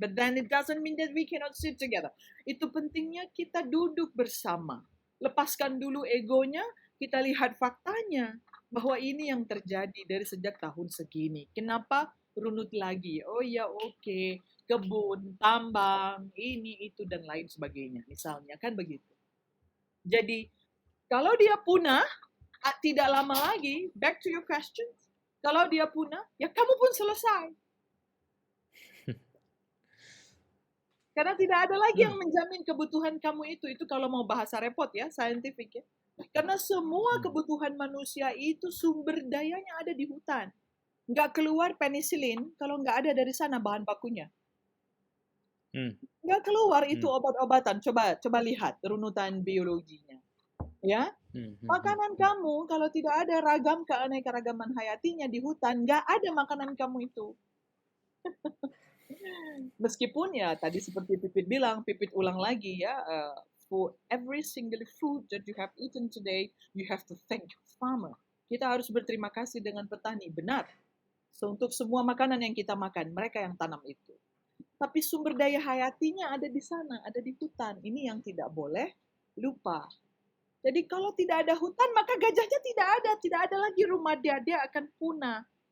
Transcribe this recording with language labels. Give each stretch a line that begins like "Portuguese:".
English: But then it doesn't mean that we cannot sit together.
Indonesian: Itu pentingnya kita duduk bersama. Lepaskan dulu egonya, kita lihat faktanya. Bahwa ini yang terjadi dari sejak tahun segini. Kenapa runut lagi? Oh ya oke, kebun, tambang, ini, itu, dan lain sebagainya. Misalnya, kan begitu. Jadi, kalau dia punah, tidak lama lagi,
English: back to your question,
Indonesian: kalau dia punah, ya kamu pun selesai. Karena tidak ada lagi yang menjamin kebutuhan kamu itu. Itu kalau mau bahasa repot ya, scientific ya. Karena semua kebutuhan manusia itu sumber dayanya ada di hutan. Nggak keluar penisilin kalau nggak ada dari sana bahan bakunya. Nggak keluar itu obat-obatan. Coba lihat runutan biologinya. Ya, makanan kamu kalau tidak ada ragam keanekaragaman hayatinya di hutan, nggak ada makanan kamu itu. Meskipun ya tadi seperti Pipit bilang, Pipit ulang lagi ya,
English: for every single food that you have eaten today, you have to thank farmer.
Indonesian: Kita harus berterima kasih dengan petani, benar. So, untuk semua makanan yang kita makan, mereka yang tanam itu. Tapi sumber daya hayatinya ada di sana, ada di hutan. Ini yang tidak boleh lupa. Jadi kalau tidak ada hutan, maka gajahnya tidak ada lagi rumah dia akan punah.